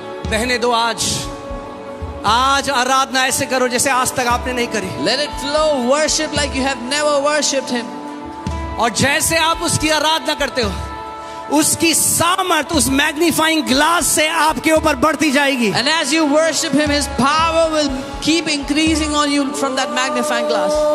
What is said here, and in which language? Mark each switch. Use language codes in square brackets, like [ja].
[hi] बहने दो आज आराधना ऐसे करो जैसे आज तक आपने नहीं करी। [en] Let it flow. Worship like you have never worshipped Him. [hi] और जैसे आप उसकी आराधना करते हो, उसकी सामर्थ उस मैग्नीफाइंग ग्लास से आपके ऊपर बढ़ती जाएगी। [en] And as you worship Him, His power will keep increasing on you from that magnifying glass.